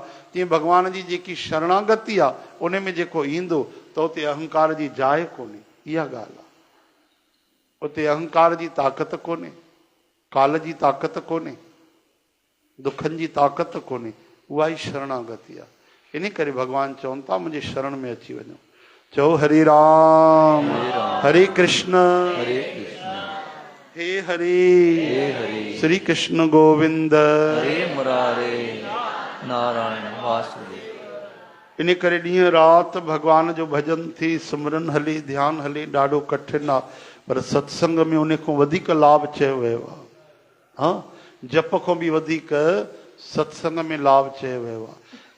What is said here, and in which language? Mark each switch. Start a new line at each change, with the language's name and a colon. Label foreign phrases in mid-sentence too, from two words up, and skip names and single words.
Sindhi: तीअं भॻवान जी जेकी शरणागति आहे, उन में जेको ईंदो त उते अहंकार जी जाइ कोन्हे। इहा ॻाल्हि आहे। उते अहंकार जी ताक़त कोन्हे, काल जी ताक़त कोन्हे, दुखनि जी ताक़त कोन्हे, उहा ई शरणागति आहे। इन करे भॻवानु चवनि था, मुंहिंजे शरण में अची वञो। चओ हरे राम, हरे कृष्ण, हरे कृष्ण, हे हरे, श्री कृष्ण गोविंद, हरे मुरारे, नारायण वासुदेव। इन करे ॾींहं राति भॻवान जो भॼन थी, सिमरन हले, ध्यानु हले, ॾाढो कठिन आहे, पर सत्संग में उन खां वधीक लाभ चयो वियो आहे। हा, जप खां बि वधीक सत्संग में लाभ चयो वियो आहे।